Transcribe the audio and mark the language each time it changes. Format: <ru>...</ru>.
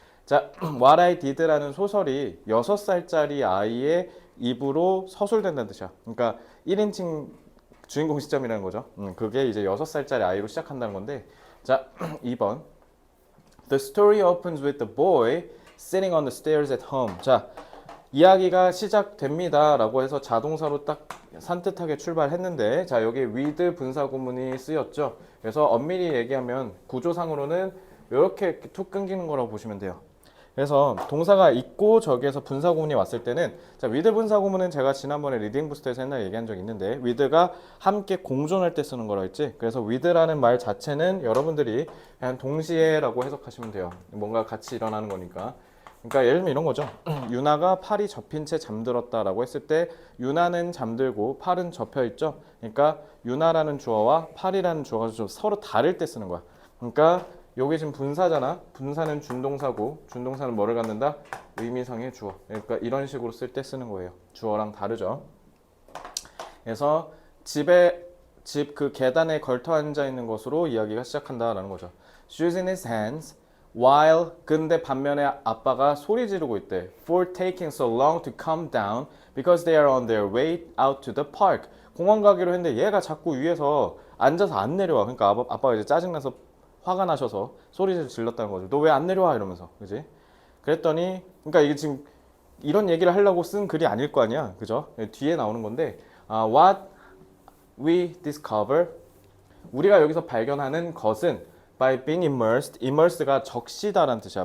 <ko>자, What I Did라는 소설이 6살짜리 아이의 입으로 서술된다는 뜻이야. 그러니까 1인칭 주인공 시점이라는 거죠. 그게 이제 6살짜리 아이로 시작한다는 건데, 자, 2번.</ko> <en>The story opens with the boy sitting on the stairs at home.</en> <ko>자, 이야기가 시작됩니다 라고 해서 자동사로 딱 산뜻하게 출발했는데, 자, 여기 with 분사구문이 쓰였죠. 그래서 엄밀히 얘기하면 구조상으로는 이렇게 툭 끊기는 거라고 보시면 돼요. 그래서 동사가 있고 저기에서 분사구문이 왔을 때는, 자, with 분사구문은 제가 지난번에 리딩 부스터에서 옛날에 얘기한 적이 있는데, with가 함께 공존할 때 쓰는 거라 했지. 그래서 with라는 말 자체는 여러분들이 그냥 동시에라고 해석하시면 돼요. 뭔가 같이 일어나는 거니까. 그러니까 예를 들면 이런 거죠. 유나가 팔이 접힌 채 잠들었다라고 했을 때 유나는 잠들고 팔은 접혀 있죠. 그러니까 유나라는 주어와 팔이라는 주어가 좀 서로 다를 때 쓰는 거야. 그러니까 여기 지금 분사잖아. 분사는 준동사고 준동사는 뭐를 갖는다? 의미상의 주어. 그러니까 이런 식으로 쓸 때 쓰는 거예요. 주어랑 다르죠. 그래서 집 그 계단에 걸터 앉아 있는 것으로 이야기가 시작한다라는 거죠.</ko> <en>Shoes in his hands while</en> <ko>근데 반면에 아빠가 소리 지르고 있대.</ko> <en>For taking so long to come down because they are on their way out to the park.</en> <ko>공원 가기로 했는데 얘가 자꾸 위에서 앉아서 안 내려와. 그러니까 아빠가 이제 짜증나서 화가 나셔서 소리 질렀다는 거죠. 너 왜 안 내려와? 이러면서. 그지? 그랬더니 그러니까 이게 지금 이런 얘기를 하려고 쓴 글이 아닐 거 아니야. 그죠? 뒤에 나오는 건데</ko> <en>what we discover</en> <ko>우리가 여기서 발견하는 것은</ko> <en>by being immersed</en> <ko>immersed가 적시다라는 뜻이야.</ko>